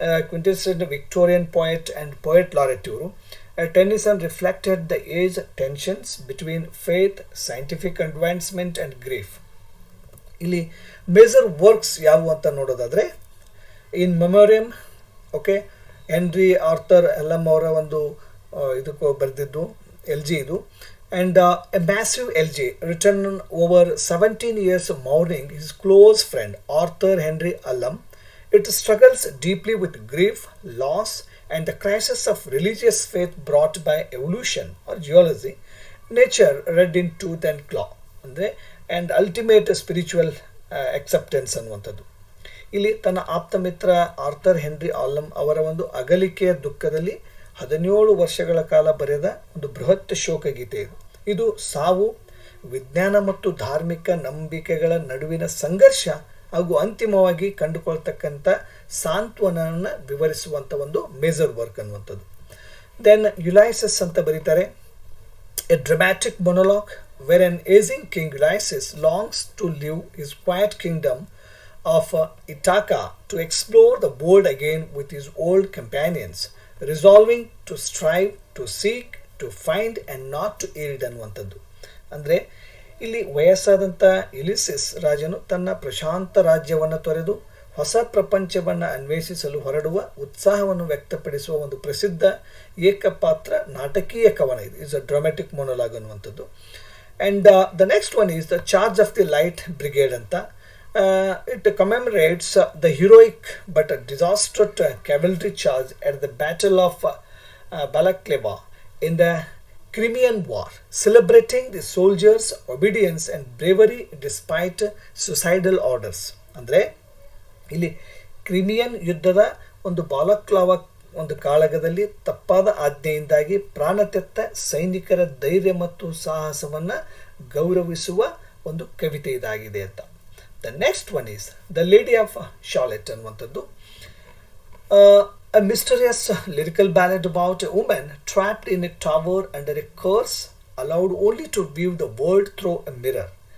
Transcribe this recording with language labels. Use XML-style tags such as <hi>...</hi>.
<en>Quintessential Victorian poet and poet laureate ಇವರು. Tennyson reflected the age tensions between faith, scientific advancement and grief.</en> <kn>ಇಲ್ಲಿ major works ಯಾವುವು ಅಂತ ನೋಡೋದಾದರೆ, ಇನ್ ಮೆಮೋರಿಯಮ್, okay, henry Arthur ಎಲಮ್ ಅವರ ಒಂದು ಇದಕ್ಕೆ ಬರೆದಿದ್ದು LG ಇದು.</kn> <en>And a massive LG return over 17 years mourning his close friend Arthur Henry Allum. It struggles deeply with grief, loss, and the crisis of religious faith brought by evolution or geology, nature read in tooth and claw, ಅಂದರೆ and ultimate spiritual acceptance</en> <kn>ಅನ್ನುವಂಥದ್ದು. ಇಲ್ಲಿ ತನ್ನ ಆಪ್ತ ಮಿತ್ರ Arthur henry Alam ಅವರ ಒಂದು ಅಗಲಿಕೆಯ ದುಃಖದಲ್ಲಿ 17 ವರ್ಷಗಳ ಕಾಲ ಬರೆದ ಒಂದು ಬೃಹತ್ ಶೋಕಗೀತೆ ಇದು. ಇದು ಸಾವು, ವಿಜ್ಞಾನ ಮತ್ತು ಧಾರ್ಮಿಕ ನಂಬಿಕೆಗಳ ನಡುವಿನ ಸಂಘರ್ಷ ಹಾಗೂ ಅಂತಿಮವಾಗಿ ಕಂಡುಕೊಳ್ತಕ್ಕಂಥ ಸಾಂತ್ವನವನ್ನು ವಿವರಿಸುವಂಥ ಒಂದು ಮೇಜರ್ ವರ್ಕ್ ಅನ್ನುವಂಥದ್ದು. ದೆನ್ ಯುಲೈಸಸ್ ಅಂತ ಬರೀತಾರೆ.</kn> <en>a dramatic monologue where an aging king Ulysses longs to leave his quiet kingdom of Ithaca to explore the world again with his old companions, resolving to strive, to seek, to find and not to yield</en> <kn>ಅನ್ನುವಂಥದ್ದು. ಅಂದರೆ ಇಲ್ಲಿ ವಯಸ್ಸಾದಂಥ Ulysses ರಾಜನು ತನ್ನ ಪ್ರಶಾಂತ ರಾಜ್ಯವನ್ನು ತೊರೆದು ಹೊಸ ಪ್ರಪಂಚವನ್ನು ಅನ್ವೇಷಿಸಲು ಹೊರಡುವ ಉತ್ಸಾಹವನ್ನು ವ್ಯಕ್ತಪಡಿಸುವ ಒಂದು ಪ್ರಸಿದ್ಧ ಏಕಪಾತ್ರ ನಾಟಕೀಯ ಕವನ ಇದು.</kn> <en>is a dramatic monologue</en> <kn>ಅನ್ನುವಂಥದ್ದು.</kn> <en>And the next one is the Charge of the Light Brigade anta. It commemorates the heroic but disastrous cavalry charge at the Battle of Balaclava in the Crimean War, celebrating the soldiers' obedience and bravery despite suicidal orders.</en> <kn>ಅಂದರೆ ಇಲ್ಲಿ Crimean ಯುದ್ಧದ ಒಂದು ಬಾಲಕ್ಲಾವಾ ಒಂದು ಕಾಳಗದಲ್ಲಿ ತಪ್ಪಾದ ಆಜ್ಞೆಯಿಂದಾಗಿ ಪ್ರಾಣತೆತ್ತ ಸೈನಿಕರ ಧೈರ್ಯ ಮತ್ತು ಸಾಹಸವನ್ನು ಗೌರವಿಸುವ ಒಂದು ಕವಿತೆ ಇದಾಗಿದೆ ಅಂತ.</kn> <en>the next one is the lady of Shalott</en> <kn>ಅನ್ನುವಂಥದ್ದು.</kn> <en>A mysterious lyrical ballad about a women trapped in a tower under a curse allowed only to view the world through a mirror.</en>